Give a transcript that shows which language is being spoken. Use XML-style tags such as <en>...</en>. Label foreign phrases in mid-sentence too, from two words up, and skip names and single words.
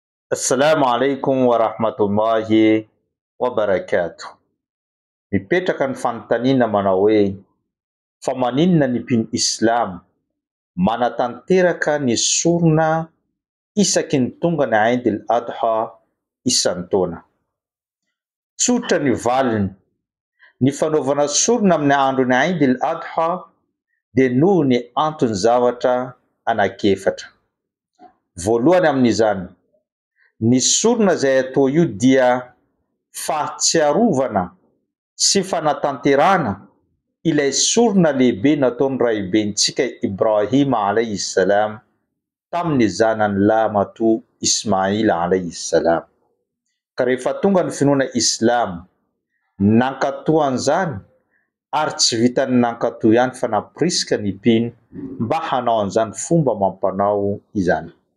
<ar>السلام عليكم ورحمة الله وبركاته.</ar> <mg>Mipetraka ny fanontaniana manao hoe fa maninona ny mpino Islam manatanteraka ny sorona isaky ny tonga ny Eid al-Adha isan-taona. Tsotra ny valiny, ny fanaovana sorona amin'ny andro ny Eid al-Adha dia noho ny antony zavatra anankiefatra. Voalohany amin'izany, ny sorona izay atao io dia fahatsiarovana sy fanatanterana ilay sorona lehibe nataon'ny raibentsika Ibrahima</mg> <ar>عليه السلام</ar> <mg>tamin'ny zanany lamatoa Ismaila</mg> <ar>عليه السلام.</ar> <mg>Ka rehefa tonga ny finoana Islam, nankatoa an'izany ary tsy vitany nankatoa ihany fa naporisika ny mpino mba hanao an'izany fomba mampanao izany.</mg>